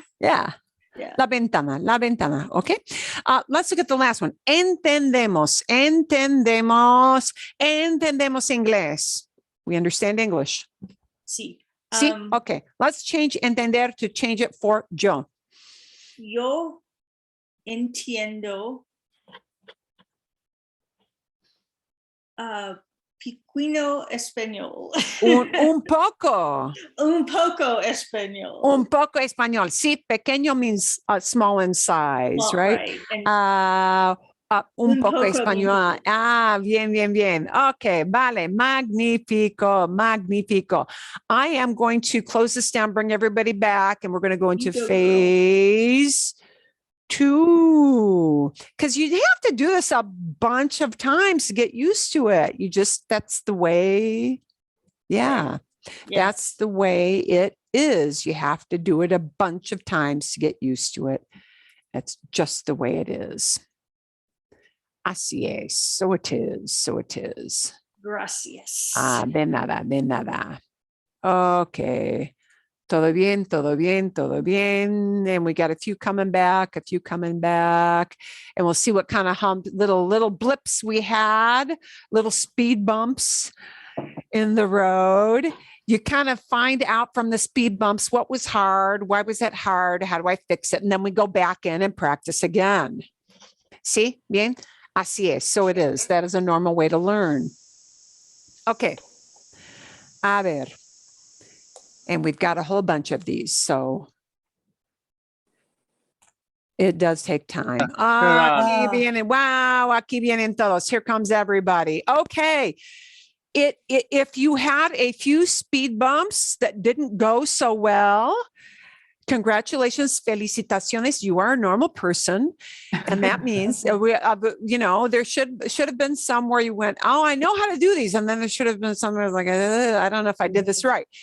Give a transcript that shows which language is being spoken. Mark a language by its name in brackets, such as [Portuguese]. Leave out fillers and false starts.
[English] Yeah. Yeah. [Spanish] La ventana. La ventana. Okay. [English] Let's look at the last one. [Spanish] Entendemos. Entendemos. Entendemos inglés. [English] We understand English. [Spanish] Sí. [English] See? Okay. Let's change entender to change it for yo. [Spanish] Yo entiendo piquino español. Un poco. Un poco español. Un poco español. Sí, pequeño [English] means small in size, Well, right? And [Spanish] Un poco poco español. Bien, bien, bien. Okay, vale. Magnifico, magnifico. [English] I am going to close this down, bring everybody back, and we're going to go into go, girl. phase 2. Because you have to do this a bunch of times to get used to it. That's the way. Yeah. That's the way it is. You have to do it a bunch of times to get used to it. That's just the way it is. [Spanish] Así es. [English] So it is. So it is. [Spanish] Gracias. De nada, de nada. Okay. Todo bien, todo bien, todo bien. [English] And we got a few coming back. And we'll see what kind of little blips we had, little speed bumps in the road. You kind of find out from the speed bumps what was hard, why was that hard, how do I fix it? And then we go back in and practice again. See? [Spanish] Bien? Así es. [English] So it is. That is a normal way to learn. Okay. A ver. And we've got a whole bunch of these, so it does take time. [Spanish] Aquí vienen, wow, aquí vienen todos. [English] Here comes everybody. Okay. If you had a few speed bumps that didn't go so well, congratulations, felicitaciones. You are a normal person. And that means, there should have been some where you went, oh, I know how to do these. And then there should have been some where I was like, I don't know if I did this right.